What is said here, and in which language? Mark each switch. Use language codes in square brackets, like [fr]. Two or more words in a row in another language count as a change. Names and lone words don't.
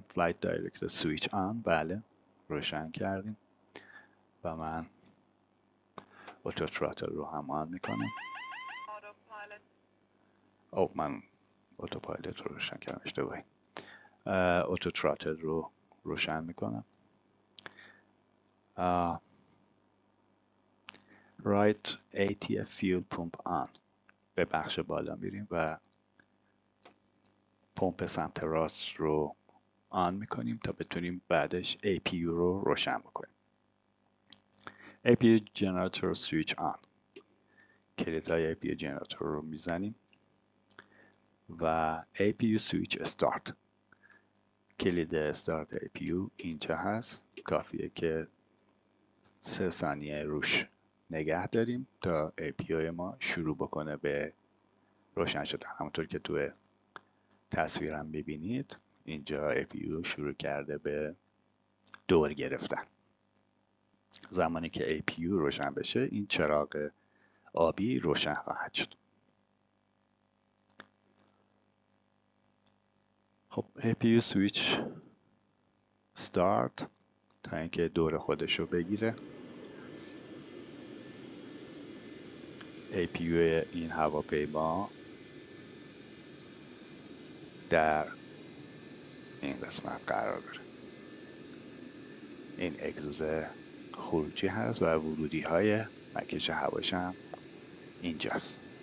[en] Flight director switch on, [fa] بله روشن کردیم و من [en] auto throttle [fa] رو هم آن میکنم. من [en] auto pilot [fa] رو روشن کردم، اشتباهی. [en] auto throttle [fa] رو روشن میکنم. [en] Right ATF fuel pump on، [fa] به بخش بالا میریم و پمپ سمت راست رو آن میکنیم تا بتونیم بعدش APU رو روشن بکنیم. [en] APU generator switch on، [fa] کلیدهای [en] APU generator [fa] رو میزنیم و [en] APU switch start، [fa] کلید استارت APU اینجا هست. کافیه که 3 ثانیه روش نگه داریم تا APU ما شروع بکنه به روشن شدن. همونطور که توی تصویرم میبینید اینجا APU شروع کرده به دور گرفتن. زمانی که APU روشن بشه این چراغ آبی روشن خواهد شد. خب [en] APU switch start [fa] تا اینکه دور خودش رو بگیره. APU این هواپیما در این قسمت قرار داره. این اگزوز خروجی هست و ورودی های مکش هواش هم اینجاست.